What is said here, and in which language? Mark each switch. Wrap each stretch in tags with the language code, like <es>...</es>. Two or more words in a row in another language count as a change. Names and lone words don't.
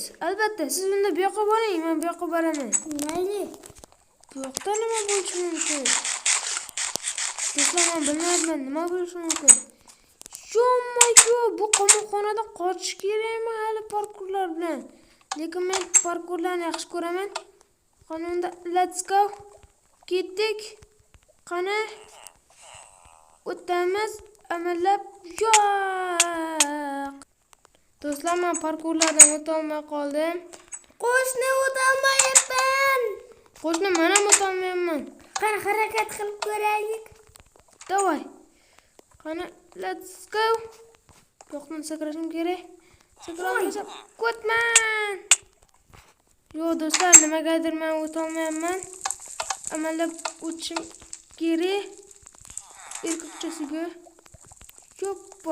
<uz>Albatta, siz bunda bu yoqqa boring, men bu yoqqa boraman. Mayli. Bu yoqda nima bo'lishi mumkin? Do'stlar, men bilmayman, nima bo'lishi mumkin. Sho'mayku, bu qamoqxonadan qochish kerakmi hali parkurlar bilan? Lekin men parkurlarni yaxshi ko'raman. Qani unda</uz> <en>let's go.</en> <uz>Ketdik. Qani o'tamiz, amallab yo'q. Do'stlar, men parkurlardan o'ta olmay qoldim. Qo'shni o'tolmayapman. Qo'shni, men ham o'ta olmayapman. Qani harakat qilib ko'raylik. Davay. Qani</uz> <en>let's go.</en> <uz>Yo'qdan sakrashim kerak. Sakrolmasam o'tman. Yo'q do'stlar, nimagadir men o'ta olmayapman. Amallab o'tishim kerak. Erkakchasiga. Yoppa.</uz>